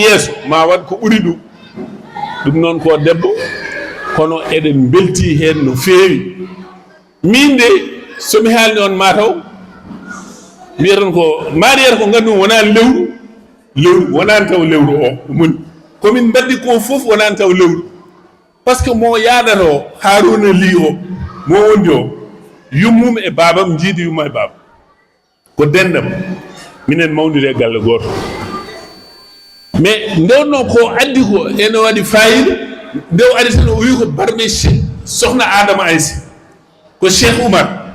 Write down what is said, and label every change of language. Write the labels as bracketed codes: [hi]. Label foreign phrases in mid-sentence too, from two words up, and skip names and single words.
[ff] yeeso ma waɗ ko ɓuuri ɗum ɗum noon ko debbo kono eɗen belti hen no feewi min de somi haalni on mataw mbiyaton ko Mariéta ko gandum wonani lewru wonani taw lewru o moni komin mbaddi ko foof wonani taw lewru [fr] par ce que [ff] mo yaɗato Harouna Ly o mo wondi o yummum e babam jiidi yumma e baba ko dendam minen mawdiri e galle goto mais ndewno ko addi ko ene waɗi fayida nde o ari tan o wi ko barme sohna Adama Ayssi ko Cheikh Oumar